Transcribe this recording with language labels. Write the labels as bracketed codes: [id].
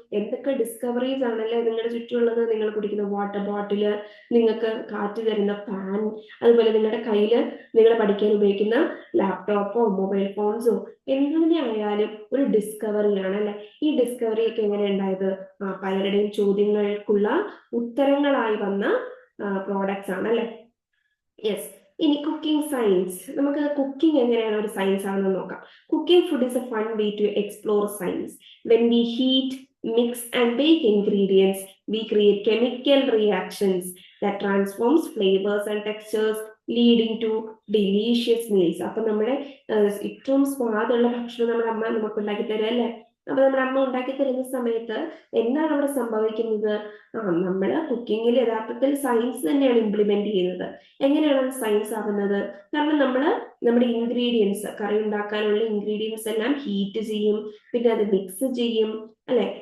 [ml] എന്തൊക്കെ ഡിസ്കവറീസ് ആണല്ലേ നിങ്ങളുടെ ചുറ്റുമുള്ളത്. നിങ്ങൾ കുടിക്കുന്ന വാട്ടർ ബോട്ടില്, നിങ്ങൾക്ക് കാറ്റ് തരുന്ന ഫാൻ, അതുപോലെ നിങ്ങളുടെ കയ്യില് നിങ്ങൾ പഠിക്കാൻ ഉപയോഗിക്കുന്ന ലാപ്ടോപ്പോ മൊബൈൽ ഫോൺസോ എന്തിനെ ആയാലും ഒരു ഡിസ്കവറിയാണ് അല്ലെ? ഈ ഡിസ്കവറി ഒക്കെ എങ്ങനെ ഉണ്ടായത്? പലരുടെയും ചോദ്യങ്ങൾക്കുള്ള ഉത്തരങ്ങളായി വന്ന പ്രോഡക്ട്സ് ആണ് അല്ലെ? യെസ്. ഇനി കുക്കിംഗ് സയൻസ്. നമുക്ക് കുക്കിംഗ് എങ്ങനെയാണ് ഒരു സയൻസ് ആണെന്ന് നോക്കാം. [en] Cooking food is a fun way to explore science. When we heat, mix and bake ingredients, we create chemical reactions that transforms flavors and textures leading to delicious meals. [ml] അപ്പൊ നമ്മുടെ ഏറ്റവും സ്വാദുള്ള ഭക്ഷണം നമ്മുടെ അമ്മ നമുക്ക് ഉണ്ടാക്കി തരും അല്ലെ? അപ്പൊ നമ്മുടെ അമ്മ ഉണ്ടാക്കി തരുന്ന സമയത്ത് എന്താണ് അവിടെ സംഭവിക്കുന്നത്? നമ്മള് കുക്കിങ്ങിൽ യഥാർത്ഥത്തിൽ സയൻസ് തന്നെയാണ് ഇംപ്ലിമെന്റ് ചെയ്യുന്നത്. എങ്ങനെയാണ് സയൻസ് ആവുന്നത്? കാരണം നമ്മുടെ ഇൻഗ്രീഡിയൻസ്, കറി ഉണ്ടാക്കാനുള്ള ഇൻഗ്രീഡിയൻസ് എല്ലാം ഹീറ്റ് ചെയ്യും, പിന്നെ അത് മിക്സ് ചെയ്യും അല്ലെ?